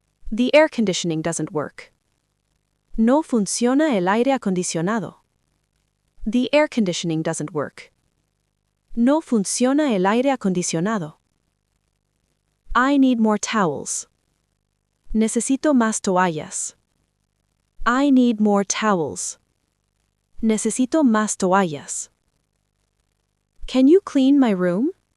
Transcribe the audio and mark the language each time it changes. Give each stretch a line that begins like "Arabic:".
English: The air conditioning doesn't work.
Spanish: No funciona el aire acondicionado.
English: The air conditioning doesn't work.
Spanish: No funciona el aire acondicionado.
English: I need more towels.
Spanish: Necesito más toallas.
English: I need more towels.
Spanish: Necesito más toallas.
English: Can you clean my room?